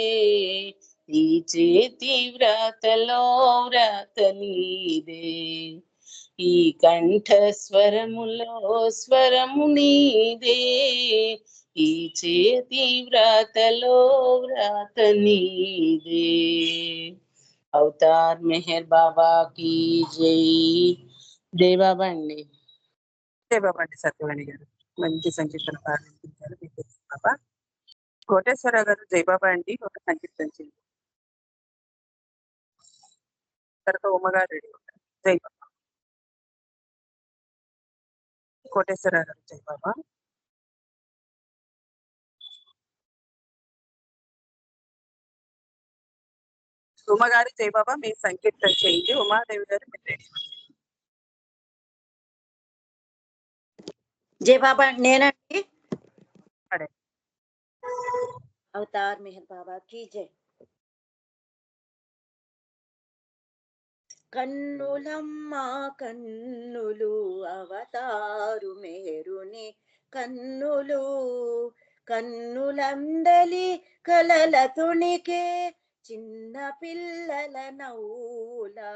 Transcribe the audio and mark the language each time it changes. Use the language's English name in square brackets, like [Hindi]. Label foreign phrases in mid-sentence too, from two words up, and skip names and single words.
[Telugu] ఈ చేతి వ్రాతలో వ్రాత నీదే, ఈ కంఠ స్వరములో స్వరము నీదే, ఈ చేతి వ్రాతలో వ్రాత నీదే. [Hindi] अवतार मेहर बाबा की जय. जय बाबा [Telugu] అండి. [Hindi] जय बाबा [Telugu] అండి. సత్యవాణి గారు మంచి సంకీర్తన ప్రారంభించారు. మీకు [Hindi] जय बाबा. [Telugu] కోటేశ్వరరావు గారు [Hindi] जय बाबा [Telugu] అండి. ఒక సంకీర్తన చేయండి. తర్వాత ఉమ్మగారు రెడీ ఉంటారు. [Hindi] जय बाबा. [Telugu] కోటేశ్వరరావు గారు [Hindi] जय बाबा. [Telugu] ఉమ్మగారు [Hindi] जय बाबा [Telugu] మీరు సంకీర్తన చేయండి. ఉమాదేవి గారు మీరు రెడీ. [Hindi] जय बाबा [Telugu] నేనండి. పడే. [Hindi] अवतार मेहर बाबा की जय. [Telugu] కన్నులమ్మ కన్నులు అవతారు మెహరుని కన్నులు, కన్నులందలి కలల తుణికే చిన్న పిల్లల నవ్వులా.